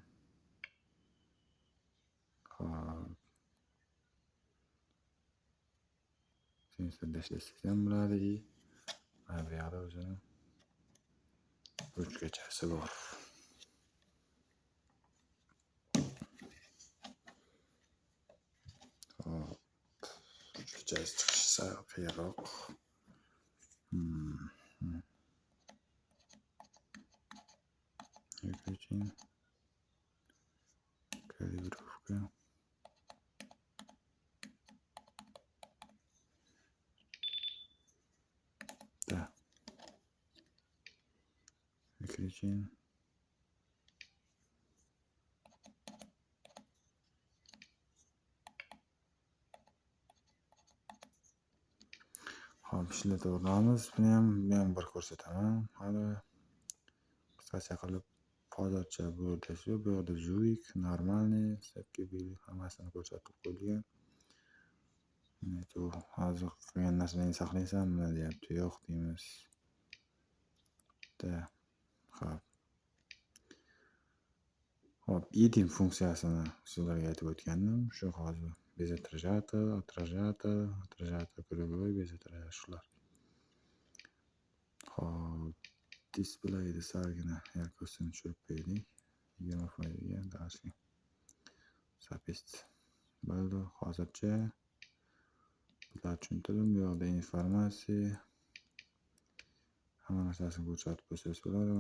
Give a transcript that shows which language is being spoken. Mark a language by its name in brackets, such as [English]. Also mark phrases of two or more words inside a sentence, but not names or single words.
[Uzbek] Hop, sensorda ishlasangiz ham bo'ladi. Mana bu yoqda o'zini ruchkachasi bor. Hop, ruchkachasi chiqishi sal qiyinroq. [Russian] Выключим. Калибровка. Да. Выключим. [Uzbek] Hop, ishlataveramiz. Buni ham bir ko'rsataman. Hali qisqacha qilib hozircha bu yerda Zurich, normalniy, sapkabili hammasini ko'rsatib qo'yilgan. Hozir qilgan narsalarni saqlaysanmi deyapti. Yo'q deymiz. Hop, yedim funksiyasini sizlarga aytib o'tgandim. Shu hozir [Russian] без отражатель, круговой, без отражатель [Uzbek] shular. Hop, displeyda salgina yarkostini tushirib qo'ydik. 20% ga dashi. Запись. Bo'ldi. Hozircha bular tushuntirdim. Bu yoqda informatsiya, hamma narsasini ko'rsatib qo'ysangiz bo'ladi.